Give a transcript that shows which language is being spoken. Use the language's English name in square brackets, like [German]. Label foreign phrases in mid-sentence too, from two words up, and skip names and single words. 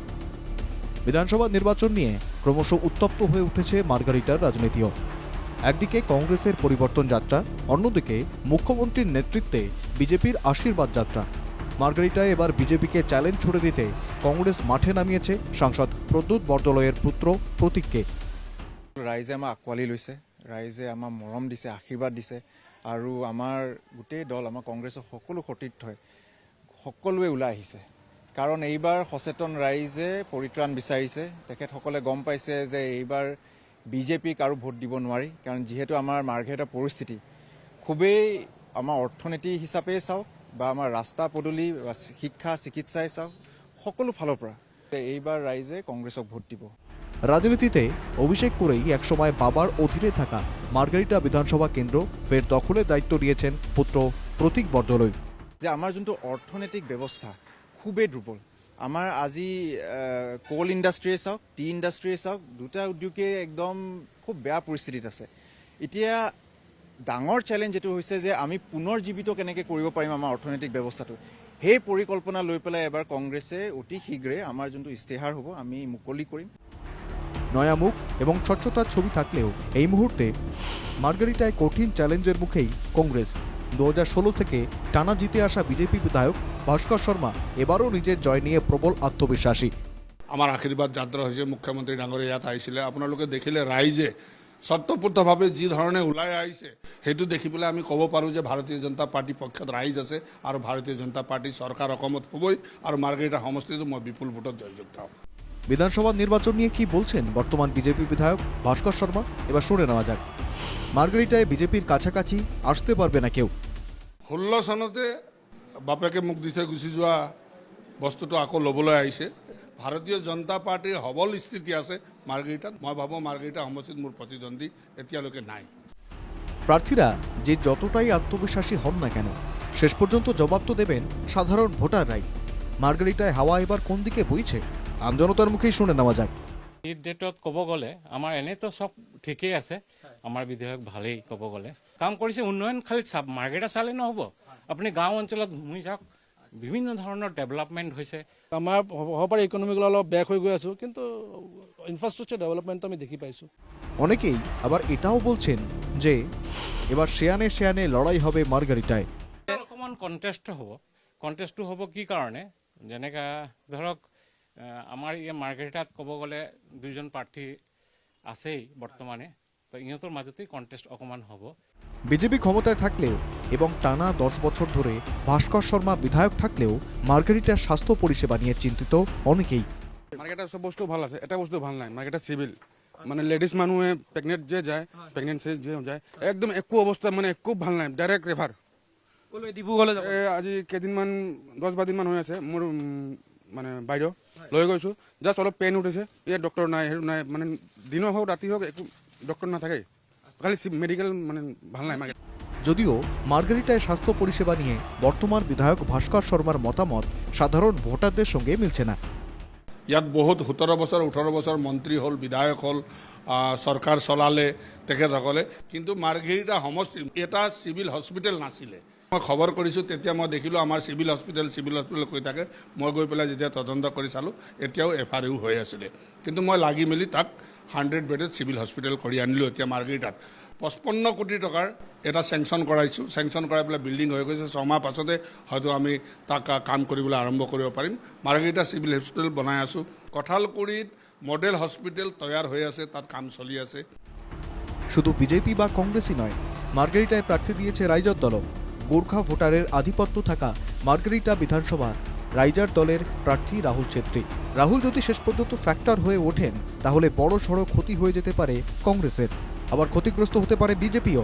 [Bangla] বিধানসভা নির্বাচন নিয়ে ক্রমশ উত্তপ্ত হয়ে উঠেছে মার্গারিটার রাজনীতিও। একদিকে কংগ্রেসের পরিবর্তন যাত্রা, অন্যদিকে মুখ্যমন্ত্রীর নেতৃত্বে বিজেপির আশীর্বাদ যাত্রা। মার্গারিটায় এবার বিজেপিকে চ্যালেঞ্জ ছুড়ে দিতে কংগ্রেস মাঠে নামিয়েছে সাংসদ প্রদ্যুৎ বৰদলৈৰ পুত্ৰ প্ৰতীককে। [Assamese] ৰাইজে আমাক আঁকোৱালি লৈছে, ৰাইজে আমাক মৰম দিছে, আশীৰ্বাদ দিছে আৰু আমাৰ গোটেই দল, আমাৰ কংগ্ৰেছৰ সকলো সতীৰ্থই সকলোৱে ওলাই আহিছে। কাৰণ এইবাৰ সচেতন ৰাইজে পৰিত্ৰাণ বিচাৰিছে। তেখেতসকলে গম পাইছে যে এইবাৰ বিজেপিক আৰু ভোট দিব নোৱাৰি, কাৰণ যিহেতু আমাৰ মাৰ্ঘেৰিটাৰ পৰিস্থিতি খুবেই, আমাৰ অৰ্থনীতি হিচাপে চাওক বা আমাৰ ৰাস্তা পদূলি, শিক্ষা, চিকিৎসাই চাওক, সকলো ফালৰ পৰা এইবাৰ ৰাইজে কংগ্ৰেছক ভোট দিব। [Bangla] রাজনীতিতে অভিষেক করেই একসময় বাবার অধীনে থাকা মার্গারিটা বিধানসভা কেন্দ্র ফের দখলের দায়িত্ব নিয়েছেন পুত্র প্রতীক বৰদলৈ। [Assamese] যে আমাৰ যোনটো অৰ্থনৈতিক ব্যৱস্থা খুবেই দুৰ্বল। আমাৰ আজি [English] coal industry [Assamese] চাওক, [English] tea industry [Assamese] চাওক, দুটা উদ্যোগে একদম খুব বেয়া পৰিস্থিতিত আছে। এতিয়া ডাঙৰ চেলেঞ্জ এইটো হৈছে যে আমি পুনৰ জীৱিত কেনেকৈ কৰিব পাৰিম আমাৰ অৰ্থনৈতিক ব্যৱস্থাটো। সেই পৰিকল্পনা লৈ পেলাই এবাৰ কংগ্ৰেছে অতি শীঘ্ৰে আমাৰ যোনটো ইস্তেহাৰ হ'ব আমি মুকলি কৰিম। [Bangla] নয়া মুখ এবং স্বচ্ছতার ছবি থাকলেও এই মুহূর্তে মার্গারিটায় কঠিন চ্যালেঞ্জের মুখেই কংগ্রেস। 2016 থেকে টানা জিতে আসা বিজেপি বিধায়ক ভাস্কর শর্মা এবারও নিজের জয় নিয়ে প্রবল আত্মবিশ্বাসী। [Assamese] আমাৰ আশীৰ্বাদ যাত্ৰা হৈছে, মুখ্যমন্ত্ৰী ডাঙৰীয়া ইয়াত আহিছিলে। আপোনালোকে দেখিলে ৰাইজে স্বতঃস্ফূৰ্তভাৱে যি ধৰণে ওলাই আহিছে সেইটো দেখি পেলাই আমি ক'ব পাৰোঁ যে ভাৰতীয় জনতা পাৰ্টীৰ পক্ষত ৰাইজ আছে আৰু ভাৰতীয় জনতা পাৰ্টীৰ চৰকাৰ অসমত হ'বই আৰু মাৰ্গাৰিটা সমষ্টিটো মই বিপুল ভোটত জয়যুক্ত হ'ম। [Bangla] বিধানসভা নির্বাচন নিয়ে কি বলছেন বর্তমান বিজেপি বিধায়ক ভাস্কর শর্মা, এবার শুনে নেওয়া যাক। মার্গারিটায় বিজেপির কাছাকাছি আসতে পারবে না কেউ। [Assamese] 16 চনতে বাপেকে মুখ দি থৈ গুচি যোৱা বস্তুটো আকৌ ল'বলৈ আহিছে। ভাৰতীয় জনতা পাৰ্টীৰ সবল স্থিতি আছে মাৰ্গাৰিটাত। মই ভাবোঁ মাৰ্গাৰিটা সমষ্টিত মোৰ প্ৰতিদ্বন্দ্বী এতিয়ালৈকে নাই। [Bangla] প্রার্থীরা যে যতটাই আত্মবিশ্বাসী হন না কেন, শেষ পর্যন্ত জবাব তো দেবেন সাধারণ ভোটাররাই। মার্গারিটায় হাওয়া এবার কোন দিকে বইছে আমজনতার মুখেই শুনে নেওয়া যাক। [Assamese] এই ডেটত ক'ব গ'লে আমাৰ এনেতো চব ঠিকেই আছে, আমাৰ বিধায়ক ভালেই ক'ব গ'লে কাম কৰিছে। উন্নয়ন খালি মাৰ্গাৰিটা চালে নহ'ব, আপুনি গাঁও অঞ্চলত ঘূৰি যাওক, বিভিন্ন ধৰণৰ ডেভেলপমেণ্ট হৈছে। আমাৰ হ'ব পাৰে ইকনমিকলি অলপ বেক হৈ গৈ আছোঁ, কিন্তু [English] infrastructure development [Assamese] আমি দেখি পাইছোঁ। [Bangla] অনেকেই আবার এটাও বলছেন যে এবার শেয়ানে শেয়ানে লড়াই হবে মার্গারিটায়। [Assamese] অকণমান কণ্টেষ্টটো হ'ব কি কাৰণে, যেনেকৈ ধৰক আমাৰ এই মাৰ্গাৰিটাত ক'ব গ'লে দুজন প্ৰাৰ্থী আছেই বৰ্তমানে, তো ইহঁতৰ মাজতেই কণ্টেষ্ট অকণমান হ'ব। [Bangla] বিজেপি ক্ষমতায় থাকলেও এবং টানা 10 বছর ধরে ভাস্কর শর্মা বিধায়ক থাকলেও মার্গারিটার স্বাস্থ্য পরিষেবা নিয়ে চিন্তিত অনেকেই। [Assamese] মার্কেটে সব বস্তু ভাল আছে, এটা বস্তু ভাল নাই। মার্কেটে সিভিল মানে লেডিজ মানুহে প্ৰেগনেণ্ট যে যায়, প্ৰেগনেন্সি যে যায়, একদম একো অৱস্থা মানে একো ভাল নাই। [English] direct refer [Assamese] ডিব্ৰুগড়লৈ যাব। আজি কেইদিনমান 10-12 দিনমান হৈ আছে, মোৰ মানে বাইদেউ লৈ গৈছোঁ, জাষ্ট অলপ পেইন উঠিছে, ইয়াত ডক্টৰ নাই, সেইটো নাই, মানে দিনৰ হওক ৰাতি হওক একো ডক্টৰ নাথাকে, খালি মেডিকেল মানে ভাল নাই মার্কেট। [Bangla] যদিও মার্গারিটায় স্বাস্থ্য পরিষেবা নিয়ে বর্তমান বিধায়ক ভাস্কর শর্মার মতামত সাধারণ ভোটারদের সঙ্গে মিলছে না। [Assamese] ইয়াত বহুত 17 বছৰ 18 বছৰ মন্ত্ৰী হ'ল, বিধায়ক হ'ল, চৰকাৰ চলালে তেখেতসকলে, কিন্তু মাৰ্গাৰিটা সমষ্টিত এটা [English] civil hospital [Assamese] নাছিলে। মই খবৰ কৰিছোঁ, তেতিয়া মই দেখিলোঁ আমাৰ [English] civil hospital [Assamese] কৈ থাকে। মই গৈ পেলাই যেতিয়া তদন্ত কৰি চালোঁ, এতিয়াও FRU হৈ আছিলে, কিন্তু মই লাগি মেলি তাক [English] 100 bedded civil hospital [Assamese] কৰি আনিলোঁ। এতিয়া মাৰ্গাৰিটাত 55 কোটি টকাৰ এটা চেংচন কৰাইছোঁ। চেংচন কৰাই পেলাই বিল্ডিং হৈ গৈছে। 6 মাহ পাছতে হয়তো আমি তাক কাম কৰিবলৈ আৰম্ভ কৰিব পাৰিম। মাৰ্গাৰিটা [English] civil hospital [Assamese] বনাই আছোঁ। কঁঠালগুৰিত [English] model hospital [Assamese] তৈয়াৰ হৈ আছে, তাত কাম চলি আছে। [Bangla] শুধু বিজেপি বা কংগ্রেসই নয়, মার্গারিটায় প্রার্থী দিয়েছে রাইজর দলও। গোর্খা ভোটারের আধিপত্য থাকা মার্গারিটা বিধানসভার রাইজার দলের প্রার্থী রাহুল ছেত্রী। রাহুল যদি শেষ পর্যন্ত ফ্যাক্টর হয়ে ওঠেন তাহলে বড় সড়ো ক্ষতি হয়ে যেতে পারে কংগ্রেসের, আবার ক্ষতিগ্রস্ত হতে পারে বিজেপিও।